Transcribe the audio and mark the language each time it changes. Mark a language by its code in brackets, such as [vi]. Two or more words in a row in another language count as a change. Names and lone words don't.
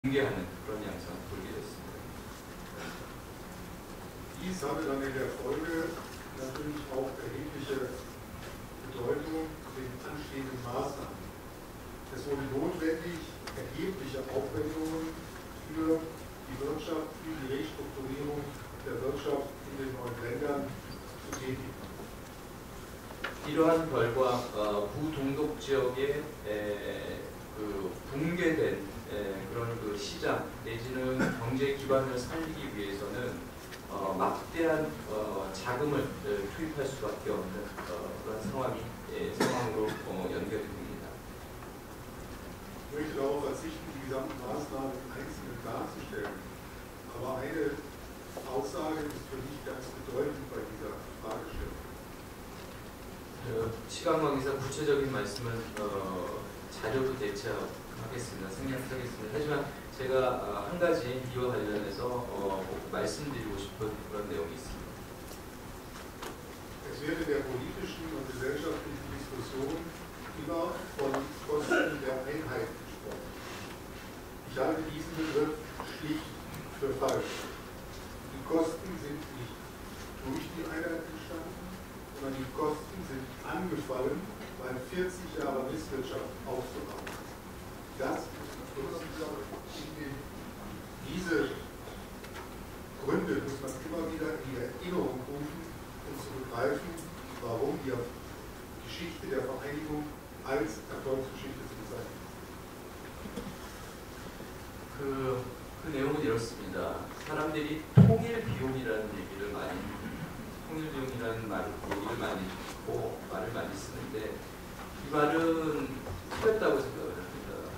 [ko] 붕괴하는 그런 양상을 보게 됐습니다. [de] Dies hatte dann in der Folge natürlich auch erhebliche Bedeutung für die anstehenden Maßnahmen. Es wurde notwendig, erhebliche Aufwendungen für die Wirtschaft, für die Restrukturierung der Wirtschaft in den neuen Ländern zu tätigen. [ko] 이러한 결과 부동독 지역의 붕괴된 그런 시장 내지는 경제 기반을 살리기 위해서는 막대한 자금을 투입할 수밖에 없는 그런 상황으로 연결됩니다. [de] Ich möchte darauf verzichten, die gesamten Maßnahmen im Einzelnen darzustellen. Aber eine Aussage ist für mich ganz bedeutend bei dieser Fragestellung. [ko] 시간 관계상 구체적인 말씀은 자료로 대체하겠습니다. 생략하겠습니다. 하지만 제가 한 가지 이와 관련해서 말씀드리고 싶은 그런 내용이 있습니다. [de] Es wird in der politischen und gesellschaftlichen Diskussion immer von Kosten der Einheit gesprochen. Ich halte diesen Begriff schlicht für falsch. Die Kosten sind nicht durch die Einheit entstanden, sondern die Kosten sind angefallen, weil 40 Jahre Misswirtschaft aufzubauen ist. Diese Gründe muss man immer wieder in die Erinnerung rufen, um zu begreifen, warum die Geschichte der Vereinigung als Erfolgsgeschichte zu bezeichnen ist. [ko] 그 내용은 이렇습니다. 사람들이 통일 비용이라는 얘기를 통일비용이라는 얘기를 많이 듣고 말을 많이 쓰는데 이 말은 틀렸다고 생각을 합니다.